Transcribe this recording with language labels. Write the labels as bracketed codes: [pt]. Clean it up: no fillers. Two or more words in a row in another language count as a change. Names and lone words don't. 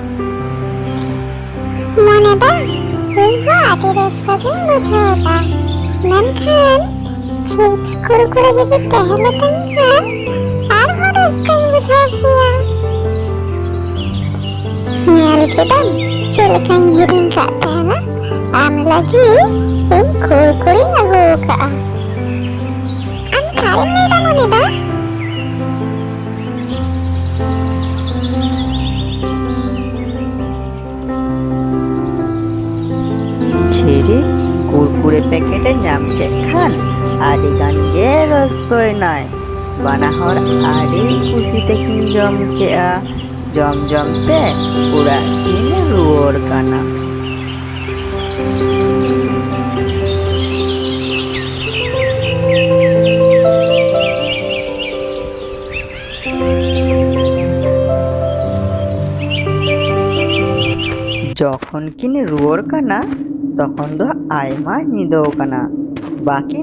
[sat] ᱢᱚᱱᱮᱫᱟ ᱤᱧ ᱦᱚᱸ ᱟᱹᱰᱤ ᱨᱟᱹᱥᱠᱟᱹ ᱜᱤᱧ ᱵᱩᱡᱷᱟᱹᱣᱫᱟ, ᱢᱮᱱᱠᱷᱟᱱ ᱪᱤᱯᱥ ᱠᱩᱨᱠᱩᱨᱮ ᱡᱩᱫᱤ ᱛᱟᱦᱮᱸ ᱞᱮᱛᱟᱧ ᱠᱷᱟᱱ ᱟᱨᱦᱚᱸ ᱨᱟᱹᱥᱠᱟᱹᱧ ᱵᱩᱡᱷᱟᱹᱣ ᱠᱮᱭᱟ᱾ ᱧᱮᱞ ᱠᱮᱫᱟᱢ ᱪᱮᱫ ᱞᱮᱠᱟᱧ ᱦᱤᱲᱤᱧ ᱠᱟᱜ ᱛᱟᱦᱮᱱᱟ? ᱟᱢ ᱞᱟᱹᱜᱤᱫ ᱤᱧ ᱠᱩᱨᱠᱩᱨᱤᱧ ᱟᱹᱜᱩ ᱠᱟᱜᱼᱟ᱾ ᱟᱢ ᱥᱟᱹᱨᱤᱢ ᱞᱟᱹᱭᱫᱟ ᱢᱚᱱᱮᱫᱟ? ঝিরি কুরকুরে প্যাকেটে ᱧᱟᱢ ᱠᱮᱫ ᱠᱷᱟᱱ ᱟᱹᱰᱤ ᱜᱟᱱ ᱜᱮ ᱨᱟᱹᱥᱠᱟᱹᱭᱱᱟᱭ᱾ ᱵᱟᱱᱟ ᱦᱚᱲ ᱟᱹᱰᱤ ᱠᱩᱥᱤ ᱛᱮᱠᱤᱱ ᱡᱚᱢ ᱠᱮᱜᱼᱟ᱾ ᱡᱚᱢ ᱡᱚᱢ ᱛᱮ ᱚᱲᱟᱜ ᱠᱤᱱ ᱨᱩᱣᱟᱹᱲ ᱠᱟᱱᱟ᱾ যখন কিন রুয়ার কানা তখন ᱫᱚ ᱟᱭᱢᱟ ᱧᱤᱫᱟᱹᱣ ᱠᱟᱱᱟ᱾ ᱵᱟᱠᱤᱱ